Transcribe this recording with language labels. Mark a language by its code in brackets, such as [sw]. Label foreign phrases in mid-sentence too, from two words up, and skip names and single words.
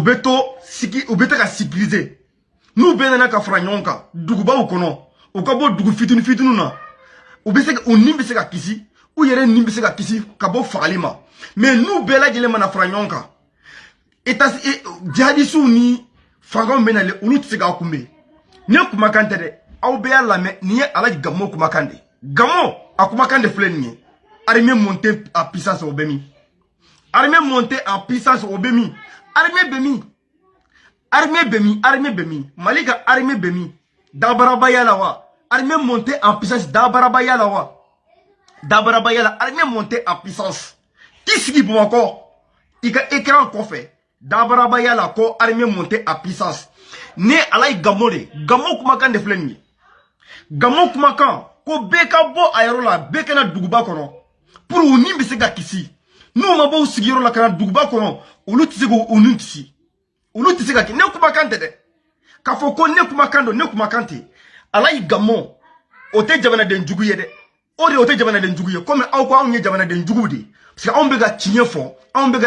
[bm] bɛ to ka sécuriser n'u bɛɛ nana ka fara ɲɔgɔn kan dugubaw kɔnɔ u ka bɔ dugu fitinin fitininw na u nin bɛ se ka kisi u yɛrɛ nin bɛ se ka kisi ka bɔ fagali ma mais n'u bɛɛ lajɛlen mana fara ɲɔgɔn kan jihadisiw ni fangaw bɛ nalen olu tɛ se k'a kunbɛn ne kumakan tɛ dɛ aw bɛɛ y'a lamɛn nin ye Alaji Gammo kumakan de Gammo a kumakan de filɛ nin ye [fr] armée montée en puissance [bm] o bɛ min [fr] armée montée en puissance [bm] o bɛ min armée bɛ min Mali ka armée bɛ min dabarabaya la wa [fr] armée montée en puissance [bm] dabarabaya la wa dabarabaya la [fr] armée montée en puissance qui [bm] sigi Bamakɔ i ka écran kɔfɛ dabarabaya la ko [fr] armée montée en puissance [bm] ne Alaji Gammo de Gammo kumakan de filɛ nin ye Gammo kumakan ko bɛɛ ka bɔ a yɔrɔ la bɛɛ kana duguba kɔnɔ pour u ni bɛ se ka kisi n'u ma bɔ u sigiyɔrɔ la ka na duguba kɔnɔ olu tɛ se k'u ni kisi olu tɛ se ka kɛ ne kumakan tɛ dɛ k'a fɔ ko ne kumakan don ne kumakan tɛ Alaji Gammo o tɛ jamanaden jugu ye dɛ o tɛ jamanaden jugu ye komi aw ko anw ye jamanaden juguw de [fr] parce que [bm] anw bɛ ka tiɲɛ fɔ anw bɛ ka